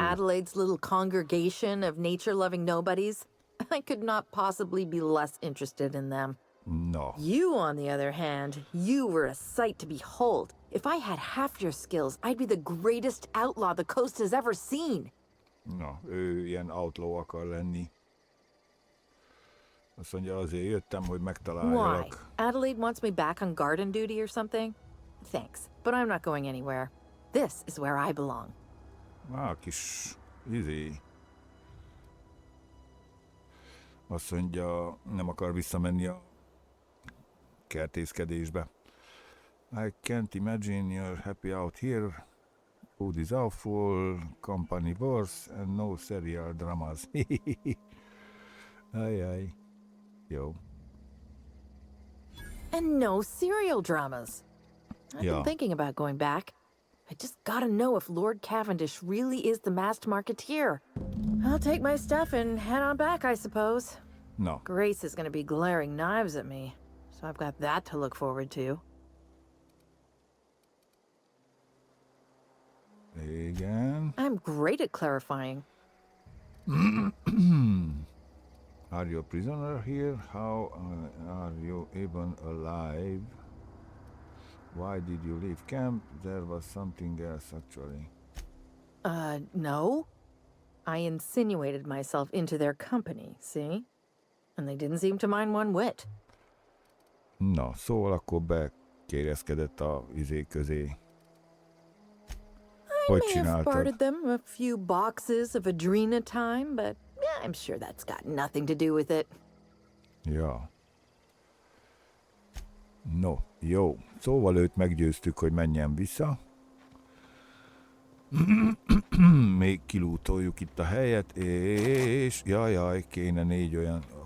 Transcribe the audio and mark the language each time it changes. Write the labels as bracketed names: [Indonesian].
[English] Adelaide's little congregation of nature-loving nobodies? I could not possibly be less interested in them. No. You, on the other hand, you were a sight to behold. If I had half your skills, I'd be the greatest outlaw the coast has ever seen. [Hungarian] No, ő ilyen outlaw akar lenni. Azt mondja, azért jöttem, hogy [English] Why? [Hungarian] megtaláljalak. [English] Adelaide wants me back on garden duty or something? Thanks, but I'm not going anywhere. This is where I belong. [Hungarian] Kis azt mondja, nem akar visszamenni a kertészkedésbe. [English] I can't imagine you're happy out here. Food is awful, company worse, and no serial dramas. [Hungarian] Ajaj. Jó. [English] And no serial dramas. I've Yeah. been thinking about going back. I just gotta know if Lord Cavendish really is the masked marketeer. I'll take my stuff and head on back, I suppose. [Hungarian] Na, [English] Grace is gonna be glaring knives at me, so I've got that to look forward to. [Hungarian] igen. [English] I'm great at clarifying. Are you a prisoner here? How are you even alive? Why did you leave camp? There was something else, actually. No. I insinuated myself into their company, see? And they didn't seem to mind one whit. [Hungarian] Na, szóval akkor bekérezkedett a közé. [English] I [Hungarian] Hogy [English] may have [Hungarian] csináltad? [English] bartered them a few boxes of Adrena time, but yeah, I'm sure that's got nothing to do with it. [Hungarian] Ja. No, jó. Szóval őt meggyőztük, hogy menjen vissza. Még kilútoljuk itt a helyet, és... Jajjaj, kéne 4 olyan...